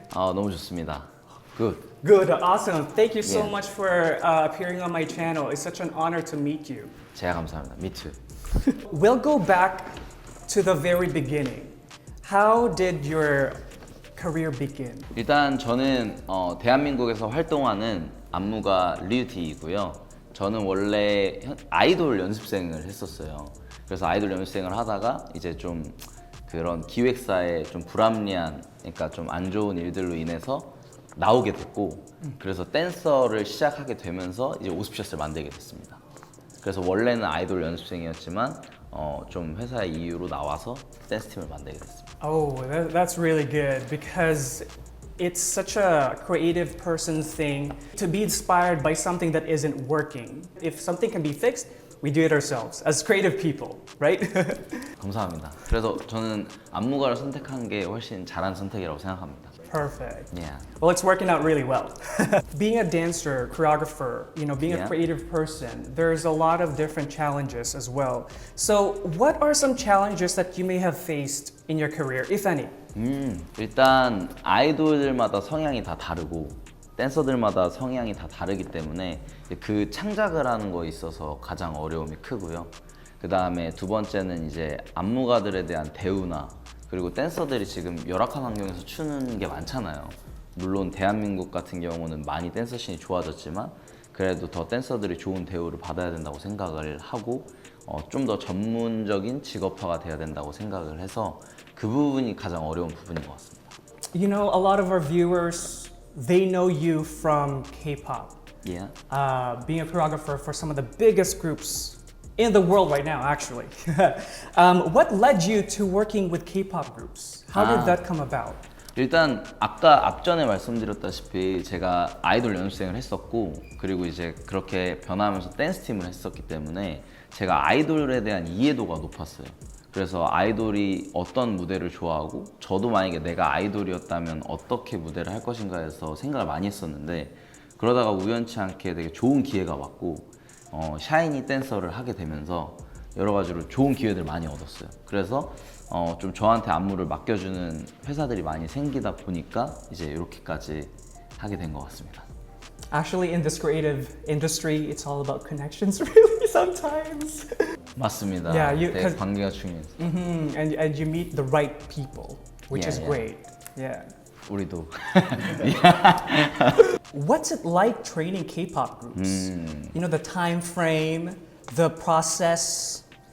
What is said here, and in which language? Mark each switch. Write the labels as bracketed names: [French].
[Korean] 너무 좋습니다. [English] Good. Good, awesome. Thank you so Yeah. much for appearing on my channel. It's such an honor to meet you. [Korean] 제가 감사합니다. [English] Me too. We'll go back to the very beginning. How did your career begin? [Korean] 일단 저는 대한민국에서 활동하는 안무가 류디이고요. 저는 원래 아이돌 연습생을 했었어요. 그래서 아이돌 연습생을 하다가 이제 좀 그런 기획사에 좀 불합리한, 그러니까 좀 안 좋은 일들로 인해서 나오게 됐고, 그래서 댄서를 시작하게 되면서 이제 오스피셔스를 만들게 됐습니다. 그래서 원래는 아이돌 연습생이었지만 좀 회사의 이유로 나와서 댄스팀을 만들게 됐습니다. [English] Oh, that's really good because it's such a creative person's thing to be inspired by something that isn't working. If something can be fixed, we do it ourselves as creative people, right? [Korean] 감사합니다. 그래서 저는 안무가를 선택한 게 훨씬 잘한 선택이라고 생각합니다. [English] Perfect. Yeah. Well, it's working out really well. Being a dancer, choreographer, being a Yeah. creative person, there's a lot of different challenges as well. So, what are some challenges that you may have faced in your career, if any? [Korean] 일단 아이돌들마다 성향이 다 다르고 댄서들마다 성향이 다 다르기 때문에 그 창작을 하는 거에 있어서 가장 어려움이 크고요. 그 다음에 두 번째는 이제 안무가들에 대한 대우나, 그리고 댄서들이 지금 열악한 환경에서 추는 게 많잖아요. 물론 대한민국 같은 경우는 많이 댄서 씬이 좋아졌지만 그래도 더 댄서들이 좋은 대우를 받아야 된다고 생각을 하고 좀 더 전문적인 직업화가 돼야 된다고 생각을 해서 그 부분이 가장 어려운 부분인 것 같습니다. [English] You know, a lot of our viewers, they know you from K-pop. Yeah. Being a choreographer for some of the biggest groups in the world right now, actually. What led you to working with K-pop groups? How did that come about? [Korean] 일단 아까 앞전에 말씀드렸다시피 제가 아이돌 연습생을 했었고, 그리고 이제 그렇게 변화하면서 댄스팀을 했었기 때문에 제가 아이돌에 대한 이해도가 높았어요. 그래서 아이돌이 어떤 무대를 좋아하고 저도 만약에 내가 아이돌이었다면 어떻게 무대를 할 것인가 해서 생각을 많이 했었는데, 그러다가 우연치 않게 되게 좋은 기회가 왔고 샤이니 댄서를 하게 되면서 여러 가지로 좋은 기회들을 많이 얻었어요. 그래서 좀 저한테 안무를 맡겨주는 회사들이 많이 생기다 보니까 이제 이렇게까지 하게 된 것 같습니다. [English] Actually, in this creative industry, it's all about connections, really, sometimes. [Korean] 맞습니다. [English] Yeah, you- [Korean] 네, [English] 'cause- [Korean] 관계가 중요해요. [English] And you meet the right people, which Yeah, is yeah. great. Yeah. [Korean] 우리도. [English] What's it like training K-pop groups? You know, the time frame, the process.